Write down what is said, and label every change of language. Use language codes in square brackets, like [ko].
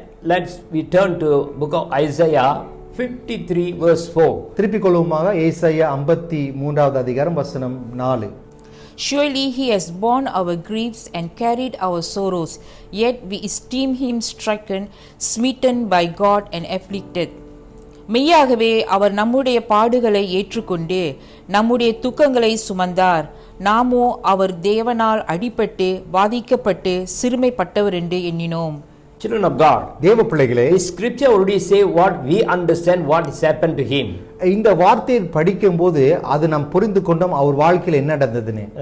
[en] Let's we turn to book of Isaiah 53 verse 4. [ta] திருப்பிக் கொள்வோமாக ஏசாயா 53வது அதிகாரம் வசனம் 4. [en] Surely he has borne our griefs and carried our sorrows, yet we esteem him stricken, smitten by God and afflicted. [ta] மெய்யாகவே அவர் நம்முடைய பாடுகளை ஏற்றுக்கொண்டு நம்முடைய துக்கங்களை சுமந்தார். நாமோ அவர் தேவனால் அடிபட்டு வாதிக்கப்பட்டு சிறுமைப்பட்டவர் என்று எண்ணினோம். [en] Children of God, [ta] தேவ பிள்ளைகளே, [en] this scripture already say what we understand what has happened to him. [ta] இந்த வார்த்தையை படிக்கும்போது அது நாம் புரிந்து கொண்டோம் அவர் வாழ்க்கையில் என்ன நடந்ததுன்னு.